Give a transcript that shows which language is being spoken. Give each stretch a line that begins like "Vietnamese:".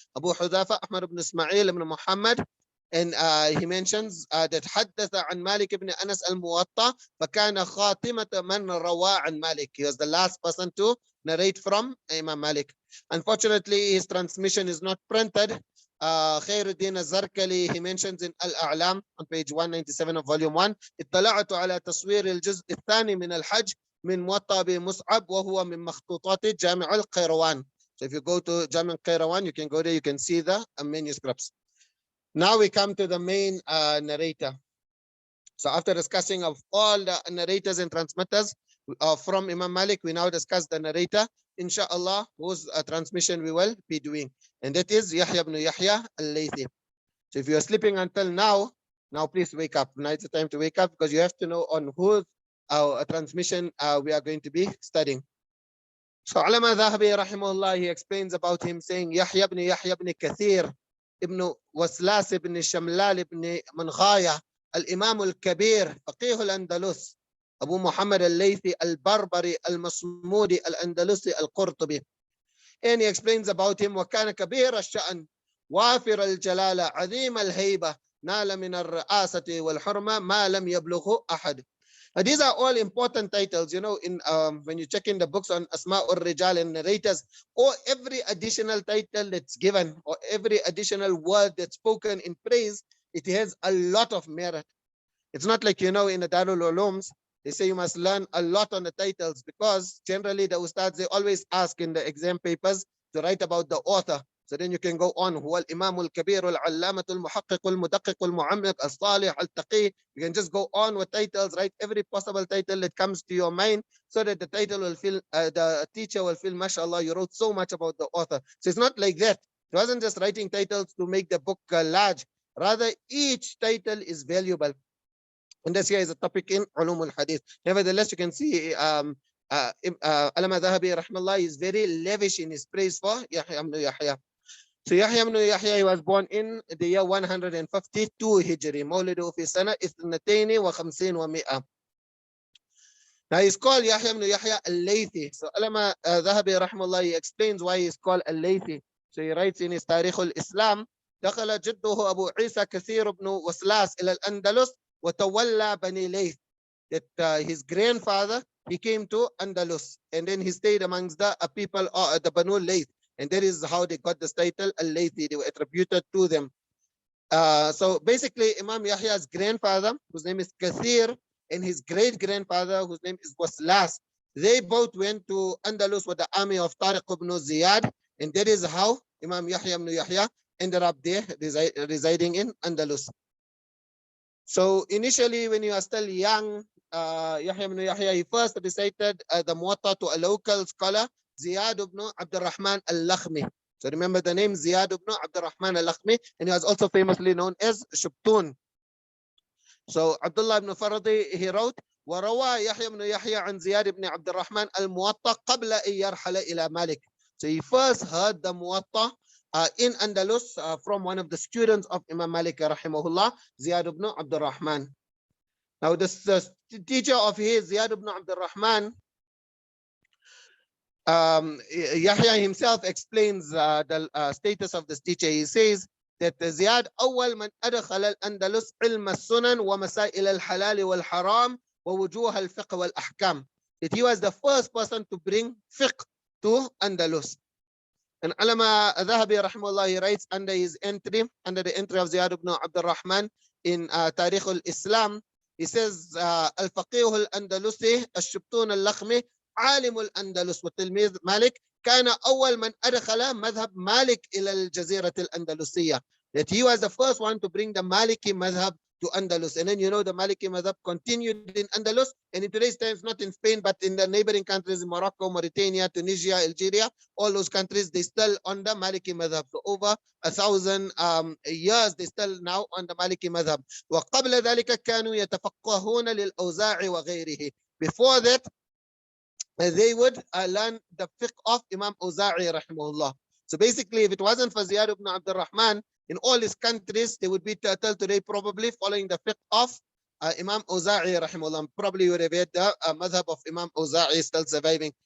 English: Abu Hudhafa Ahmad ibn Ismail ibn Muhammad. And he mentions that
Arabic: حدث عن Malik ibn Anas al-Muwatta فكان خاتمة من روى عن Malik.
English: He was the last person to narrate from Imam Malik. Unfortunately, his transmission is not printed. Khairuddin al-Zarkali, he mentions in Al-A'lam on page 197 of volume 1,
Arabic: اطلعت على تصوير الجزء الثاني من الحج من موطأ بمصعب وهو من مخطوطات جامع القيروان.
English: So if you go to Jami' al-Qayrawan, you can go there, you can see the manuscripts. Now we come to the main narrator. So after discussing of all the narrators and transmitters from Imam Malik, we now discuss the narrator, inshallah, whose transmission we will be doing. And that is Yahya ibn Yahya al-Laythi. So if you are sleeping until now please wake up. Now it's the time to wake up because you have to know on whose transmission we are going to be studying. So Alama Dhahabi rahimahullah, he explains about him saying Yahya ibn Kathir ibn Waslas ibn Shamlal ibn Manghaya al-Imam al-Kabir Faqih al-Andalus Abu Muhammad al-Laythi al-Barbari al-Masmudi al-Andalusi al-Qurtubi. And he explains about him
Arabic: وكان كبير الشأن وافر الجلالة عظيم الهيبة نال من الرئاسة والحرمة ما لم يبلغه أحد.
English: These are all important titles, you know, in when you check in the books on Asma ur-Rijal and narrators, or every additional title that's given, or every additional word that's spoken in praise, it has a lot of merit. It's not like, you know, in the Darul Ulums, They say you must learn a lot on the titles, because generally the ustads, they always ask in the exam papers to write about the author. So then you can go on.
Arabic: هو الإمام الكبير العلامة المحقق المدقق المعمق الصالح التقي.
English: You can just go on with titles, write every possible title that comes to your mind, so that the title will feel, the teacher will feel, mashallah, you wrote so much about the author. So it's not like that. It wasn't just writing titles to make the book large. Rather, each title is valuable. And this here is a topic in Ulum al-Hadith. Nevertheless, you can see Alama Dhahabi rahmallah is very lavish in his praise for Yahya ibn Yahya. So Yahya ibn Yahya, he was born in the year 152 Hijri.
Arabic: Mawlidu fi sana 52 wa 100.
English: Now he's called Yahya ibn Yahya al-Laythi. So Alama Dhahabi rahmallah, he explains why he's called al-Laythi. So he writes in his Tarikh al-Islam,
Arabic: دخل جده أبو عيسى كثير بن وسلاس إلى الأندلس وتولى بني ليث.
English: That his grandfather, he came to Andalus, and then he stayed amongst the people of the Banu Layth, and that is how they got this title al-Laythi. They were attributed to them. So basically, Imam Yahya's grandfather, whose name is Kathir, and his great-grandfather, whose name is Waslas, they both went to Andalus with the army of Tariq ibn Ziyad, and that is how Imam Yahya ibn Yahya ended up there, residing in Andalus. So initially, when you are still young, Yahya ibn Yahya, he first recited the Muwatta to a local scholar, Ziyad ibn Abdurrahman al-Lakhmi. So remember the name Ziyad ibn Abdurrahman al-Lakhmi, and he was also famously known as Shubtun. So Abdullah ibn Faradi, he wrote,
Arabic: وروى يحيى بن يحيى عن زياد بن عبد الرحمن الموطأ قبل أن يرحل إلى مالك.
English: So he first heard the Muwatta in Andalus from one of the students of Imam Malik rahimahullah, Ziyad ibn Abdul Rahman. Now this teacher of his, Ziyad ibn Abdul Rahman, Yahya himself explains the status of this teacher. He says that Ziyad
Arabic: أول من أدخل الأندلس علم السنن ومسائل الحلال والحرام ووجوه الفقه والأحكام.
English: That he was the first person to bring fiqh to Andalus. And Alama Dhahabi rahimahullah, he writes under his entry, under the entry of Ziyad ibn Abdul Rahman in Tarikh al-Islam, he says, Al-Faqih al-Andalusi, Al-Shubtun al-Lakhmi,
Arabic: عالم الأندلس وتلميذ مالك كان أول من أدخل مذهب مالك إلى الجزيرة الأندلسية.
English: That he was the first one to bring the Maliki madhab to Andalus. And then you know the Maliki madhab continued in Andalus, and in today's times not in Spain but in the neighboring countries in Morocco, Mauritania, Tunisia, Algeria, all those countries, they still on the Maliki madhab. So over 1,000 years they still now on the Maliki madhab.
Arabic: وقبل ذلك كانوا يتفقهون للأوزاع وغيره.
English: Before that, they would learn the fiqh of Imam Auza'i rahimahullah. So basically, if it wasn't for Ziyad ibn Abdul Rahman, in all his countries, they would be till today probably following the fiqh of Imam Auza'i rahimahullah. Probably you would have had the madhab of Imam Auza'i still surviving.